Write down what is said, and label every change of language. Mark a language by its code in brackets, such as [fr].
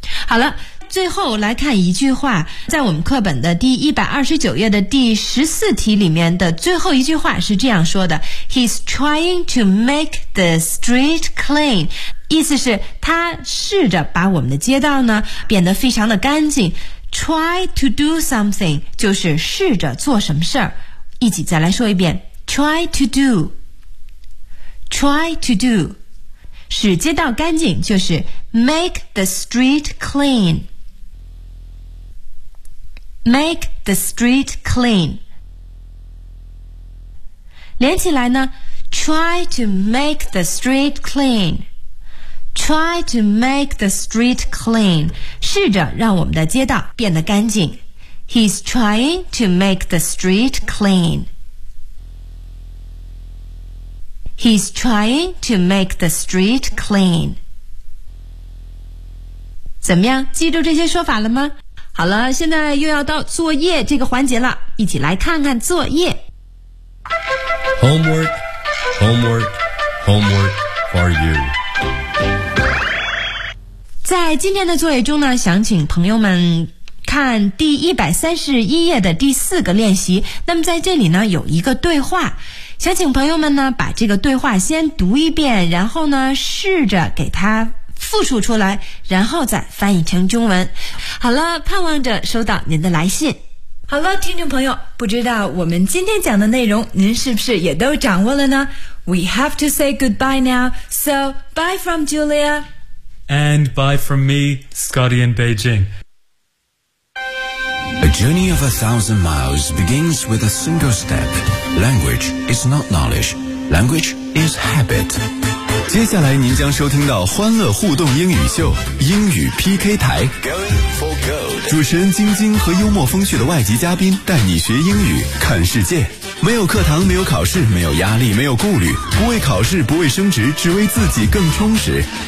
[zh] 好了，最后来看一句话，在我们课本的第129页的第14题里面的最后一句话是这样说的， [en] He's trying to make the street clean， [zh] 意思是他试着把我们的街道呢变得非常的干净。 [en] Try to do something [zh] 就是试着做什么事儿。一起再来说一遍， [en] Try to do， Try to do， [zh] 使街道干净就是 [en] make the street clean， make the street clean。连起来呢， try to make the street clean， try to make the street clean， [zh] 试着让我们的街道变得干净。 [en] He's trying to make the street clean，He's trying to make the street clean。 [zh] 怎么样，记住这些说法了吗？好了，现在又要到作业这个环节了，一起来看看作业。 [en] Homework, homework, homework for you。 [zh] 在今天的作业中呢，想请朋友们看第131页的第四个练习，那么在这里呢有一个对话，想请朋友们呢把这个对话先读一遍，然后呢试着给它复述出来，然后再翻译成中文。好了，盼望着收到您的来信。好了，听众朋友，不知道我们今天讲的内容您是不是也都掌握了呢？ [en] We have to say goodbye now. So, bye from Julia. And bye from me, Scotty in Beijing. A journey of 1,000 miles begins with a single step. Language is not knowledge. Language is habit. [zh] 接下来您将收听到欢乐互动英语秀，英语 PK 台。主持人晶晶和幽默风趣的外籍嘉宾带你学英语看世界，没有课堂，没有考试，没有压力，没有顾虑，不为考试，不为升职，只为自己更充实。